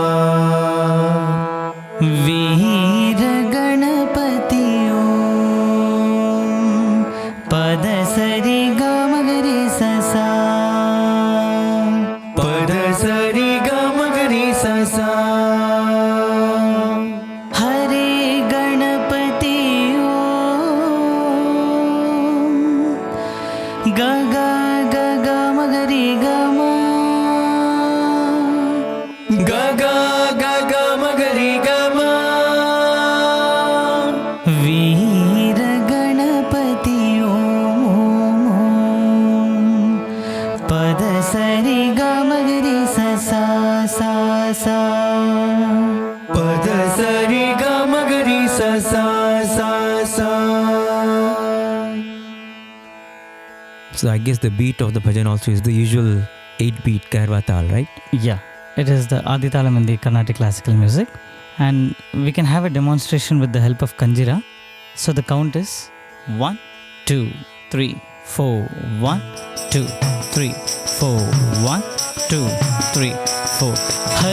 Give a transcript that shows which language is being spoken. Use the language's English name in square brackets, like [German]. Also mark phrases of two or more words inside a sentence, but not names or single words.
[English] Veer Ganapathi Om, pada sari ga ma ga re sa sa, pada sari ga ma ga re sa sa. Harey Ganapathi Om, ga ga ga ga ma ga re ga ma, ga ga ga ga ma ga re ga ma. Veer Ganapathi Om, pada sari ga ma ga re sa sa sa sa, pada sari ga ma ga re sa sa sa sa. So I guess the beat of the bhajan also is the usual 8-beat Kairwa Tal, right? Yeah, it is the Aditalam in the Carnatic classical music, and we can have a demonstration with the help of Kanjira. So the count is 1, 2, 3, 4, 1, 2, 3, 4, 1, 2, 3, 4.